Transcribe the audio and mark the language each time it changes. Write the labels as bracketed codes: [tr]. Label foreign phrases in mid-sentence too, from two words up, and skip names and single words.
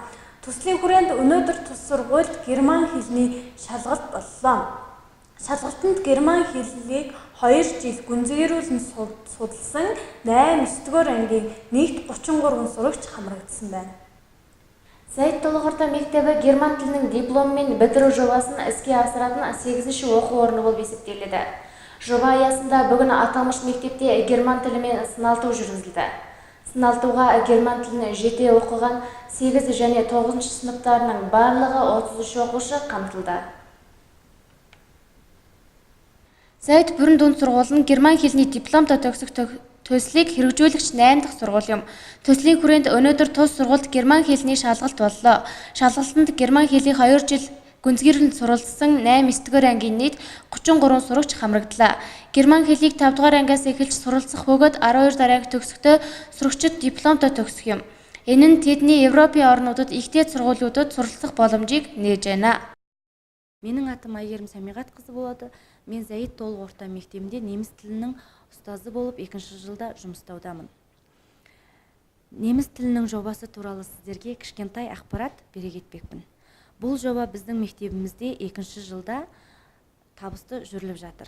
[mn] Төслийн хүрээнд өнөөдөр тус сургуульд герман хэлний шалгалт боллоо. Шалгалтанд герман хэллийг 2 жил гүнзгийрүүлэн судалсан 8-9-р ангийн нийт 33 сурагч хамрагдсан байна. [kk] Сайд толгортой мектебі герман тілінің дипломымен бітіру жобасын іске асыратын 8-ші оқу орны болып есептеледі. Жоба аясында бүгін аталмыш мектепте герман тілімен сыналту жүргізілді. Сыналтуға герман тілін жете оқыған 8 және 9 сыныптарының барлығы 33 оқушы қамтылды. [mn] Сайд бүрэн дунд сургууль нь герман хэлний дипломтой төгсөх төслийг хэрэгжүүлэгч 8 дахь сургууль юм. Төслийн хүрээнд өнөөдөр тус сургуульд герман хэлний шалгалт боллоо. Шалгалтанд герман хэлийг 2 жил гүнзгийрэлд суралцсан 8-9-р ангийн нийт 33 сурагч хамрагдлаа. Герман хэлийг 5 дугаар ангиас эхэлж суралцах бөгөөд 12 дахь анги төгсөхдөө сурагчид дипломтой төгсөх юм. Энэ нь тэдний Европын орнуудад ихтэй сургуулиудад суралцах боломжийг нээж байна. [kk] Менің атым Айгерім Самиғат қызы болады. Мен Зайд толық орта мектебінде неміс тілінің ұстазы болып 2-ші жылда жұмыстаудамын. Неміс тілінің жобасы туралы сіздерге кішкентай ақпарат бере кетпекпін. Бұл жоба біздің мектебімізде 2-ші жылда табысты жүріліп жатыр.